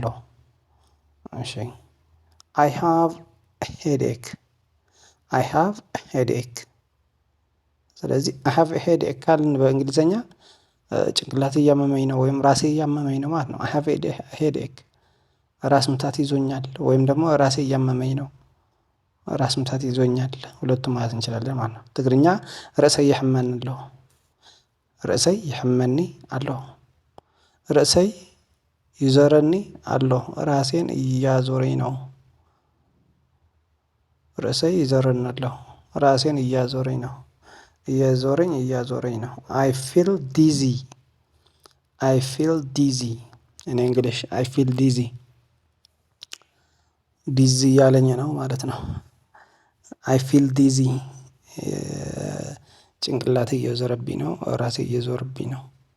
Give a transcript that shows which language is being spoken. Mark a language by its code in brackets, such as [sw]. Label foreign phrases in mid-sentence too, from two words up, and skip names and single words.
[en] እሺ I have headache I have headache። ስለዚህ I have headache [am] ካልን በእንግሊዝኛ ጭንቅላት እያመመኝ ነው ወይም ራሴ እያመመኝ ነው ማለት ነው። [en] I have headache፣ [am] ራስ ምታት ይዞኛል ወይም ደግሞ ራሴ እያመመኝ ነው፣ ራስ ምታት ይዞኛል፣ ሁለቱም ማለት እንችላለን ማለት ነው። ትግርኛ [ti] ርእሰይ ይሕመኒ አሎ፣ ርእሰይ ይሕመኒ አሎ፣ ርእሰይ ይዞረኒ አሎ፣ [am] ራሴን እያዞረኝ ነው። [ti] ርእሰይ ይዞረኒ አሎ፣ [am] ራሴን እያዞረኝ ነው። እያዞረኝ ነው። [en] I feel dizzy I feel dizzy in English I feel dizzy፣ [am] ዲዚ እያለኝ ነው ማለት ነው። [en] I feel dizzy [am] ጭንቅላት እየዞረብኝ ነው፣ ራሴ እየዞረብኝ ነው